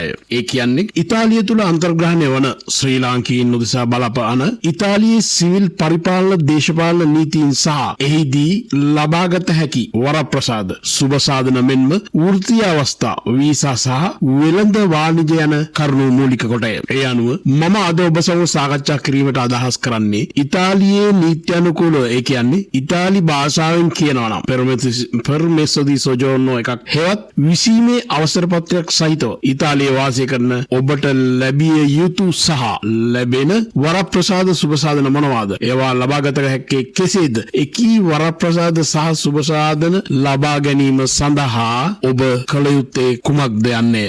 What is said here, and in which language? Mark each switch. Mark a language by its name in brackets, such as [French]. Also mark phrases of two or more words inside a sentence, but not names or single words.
[Sinhala] ඒ කියන්නේ ඉතාලිය තුල අන්තර්ග්‍රහණය වන ශ්‍රී ලාංකිකයින් උදෙසා බලපාන ඉතාලියේ සිවිල් පරිපාලන දේශපාලන නීතීන් සහ එහිදී ලබාගත හැකි වරප්‍රසාද සුබ සාධන මෙන්ම වෘත්තීය අවස්ථා වීසා සහ වෙළඳ වාණිජ යන කරුණු මූලික කොටය. ඒ අනුව මම අද ඔබ සමග සාකච්ඡා කිරීමට අදහස් කරන්නේ ඉතාලියේ නීත්‍යානුකූලව ඒ කියන්නේ ඉතාලි භාෂාවෙන් කියනවා නම් [Italian] permesso di soggiorno [Sinhala] එකක් හෙවත් විසීමේ අවසර පත්‍රයක් සහිතව ඉතාලියේ වාසය කරන ඔබට ලැබිය යුතු සහ ලැබෙන වරප්‍රසාද සුබ සාධන මොනවාද? ඒවා ලබාගත හැක්කේ කෙසේද? එකී වරප්‍රසාද සහ සුබ සාධන ලබා ගැනීම සඳහා ඔබ කළ යුත්තේ කුමක්ද යන්නේ?